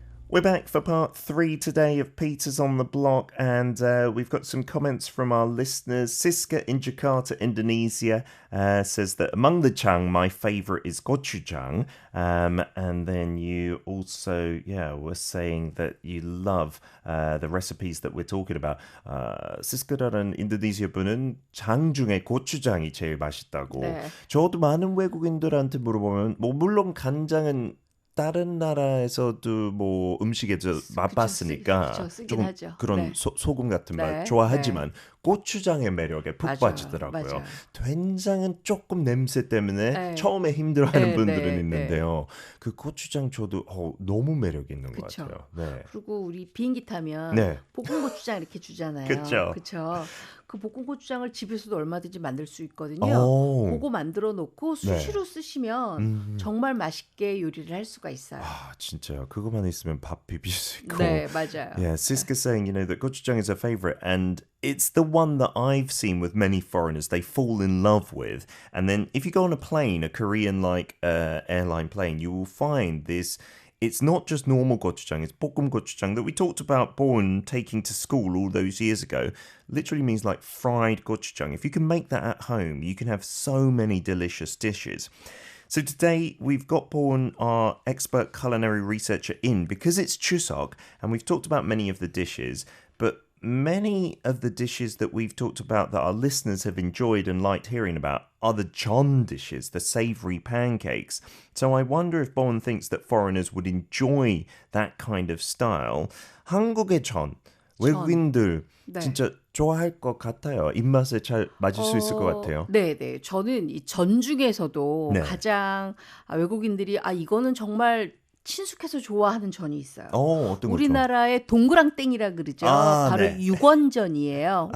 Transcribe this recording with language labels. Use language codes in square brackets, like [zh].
[en] We're back for part 3 today of Peter's on the Block, and we've got some comments from our listeners. Siska in Jakarta, Indonesia, says that among the chang, my favourite is gochujang. And then you also, were saying that you love the recipes that we're talking about. [ko] 시스카라는 인도네시아 분은 장 중에 고추장이 제일 맛있다고. 네. 저도 많은 외국인들한테 물어보면, 뭐 물론 간장은 다른 나라에서도 뭐 음식에 맛봤으니까 그쵸, 쓰긴 조금 하죠. 그런 네. 소금 같은 맛 네, 좋아하지만 고추장의 매력에 푹 맞아요. 빠지더라고요. 맞아요. 된장은 조금 냄새 때문에 네. 처음에 힘들어하는 네, 분들은 네, 네. 있는데요. 그 고추장 저도 너무 매력 있는 것 그쵸. 같아요. 네. 그리고 우리 비행기 타면 네. 볶은 고추장 이렇게 주잖아요. 그쵸. 그쵸? 그 볶은 고추장을 집에서도 얼마든지 만들 수 있거든요. 오. 그거 만들어 놓고 네. 수시로 쓰시면 음. 정말 맛있게 요리를 할 수가 있어요. 아, 진짜요. 그거만 있으면 밥 비빌 수 있고. 네, 맞아요. [en] Yeah, Siska's saying, that gochujang is her favorite, and it's the one that I've seen with many foreigners they fall in love with. And then if you go on a plane, a Korean airline plane, you will find this. It's not just normal gochujang, it's 볶음 gochujang that we talked about Born taking to school all those years ago. Literally means like fried gochujang. If you can make that at home, you can have so many delicious dishes. So today we've got Born, our expert culinary researcher, in because it's Chuseok, and we've talked about many of the dishes, but many of the dishes that we've talked about that our listeners have enjoyed and liked hearing about are the John dishes, the savory pancakes. So I wonder if Bowen thinks that foreigners would enjoy that kind of style. [ko] 한국의 전, 외국인들 네. 진짜 좋아할 것 같아요. 입맛에 잘 맞을 수 있을 것 같아요. 네, 네. 저는 이 전 중에서도 네. 가장 외국인들이 이거는 정말 친숙해서 좋아하는 전이 있어요. 어떤 거죠? 우리나라의 동그랑땡이라 그러죠. 바로 네. 육원전이에요.